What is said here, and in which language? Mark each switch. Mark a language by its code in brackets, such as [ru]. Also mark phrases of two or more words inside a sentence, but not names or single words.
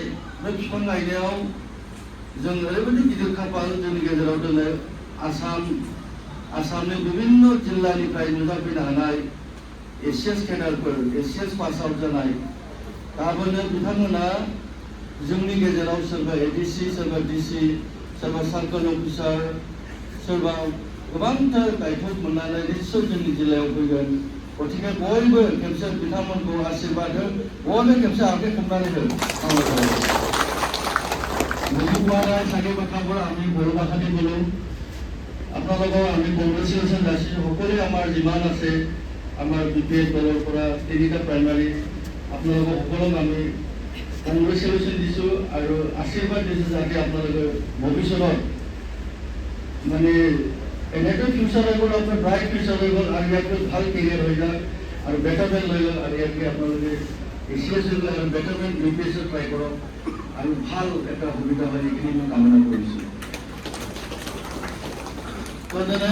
[brx] बे बिफां गायनायाव जों ओरैबायदि गिदिर खाफाल जोंनि गेजेराव दिनै आसामनि विभिन्न जिल्लानिफ्राय नुजाफैनो हानाय ACS केडारफोर, ACS [en] pass out [brx] जानाय, गाबोनो बिथांमोना जोंनि गेजेराव सोरबा ADC, सोरबा DC, सोरबा [en] circle officer, [brx] सोरबा गोबांथार दायित्व मोननानै निश्चय जोंनि जिल्लायाव फैगोन। गतिके बयबो खेबसे बिथांमोनखौ आशीर्बाद हो, बयबो खेबसे आखाइ खबनानै हो। [as] বুজি পোৱা নাই চাগে কথাবোৰ, আমি বড়ো ভাষাতে ক'লোঁ। আপোনালোকক আমি কংগ্ৰেচুলেশ্যন যাচিছোঁ। সকলোৱে আমাৰ যিমান আছে আমাৰ BPF দলৰ পৰা 3টা প্ৰাইমাৰী, আপোনালোকক সকলোক আমি কংগ্ৰেচুলেশ্যন দিছোঁ আৰু আশীৰ্বাদ দিছোঁ যাতে আপোনালোকে ভৱিষ্যতত মানে এনেকৈ ফিউচাৰ হৈ গ'ল, আপোনাৰ [en] bright future [as] হৈ গ'ল, আৰু ইয়াতকৈ ভাল কেৰিয়াৰ হৈ যাওক আৰু বেটাৰমেণ্ট লৈ গ'ল, আৰু ইয়াতকৈ আপোনালোকে ACS হৈ গ'ল আৰু বেটাৰমেণ্ট BPSত ট্ৰাই কৰক আৰু ভাল এটা সুবিধা হয়, এইখিনি মই কামনা কৰিছোঁ।